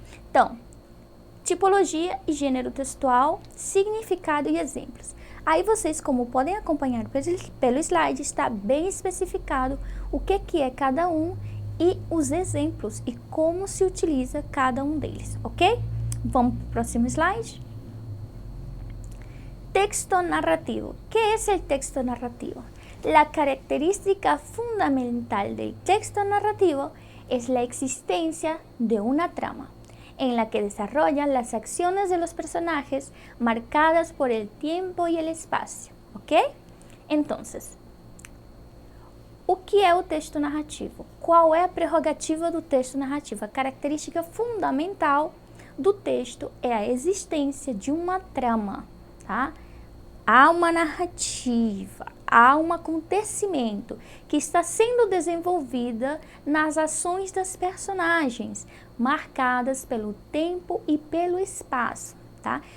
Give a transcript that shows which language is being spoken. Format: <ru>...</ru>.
<pt>Então, tipologia e gênero textual, significado e exemplos. Aí vocês, como podem acompanhar pelo slide, está bem especificado o que é cada um e os exemplos e como se utiliza cada um deles, ok? Vamos para o próximo slide. Texto narrativo.</pt> <es>¿Qué es el texto narrativo? La característica fundamental del texto narrativo es la existencia de una trama en la que desarrollan las acciones de los personajes marcadas por el tiempo y el espacio, ¿ok?</es> <pt>Entonces, o que é o texto narrativo? Qual é a prerrogativa do texto narrativo? A característica fundamental do texto é a existência de uma trama, tá? Há uma narrativa, há um acontecimento que está sendo desenvolvida nas ações das personagens, marcadas pelo tempo e pelo espaço, tá?</pt>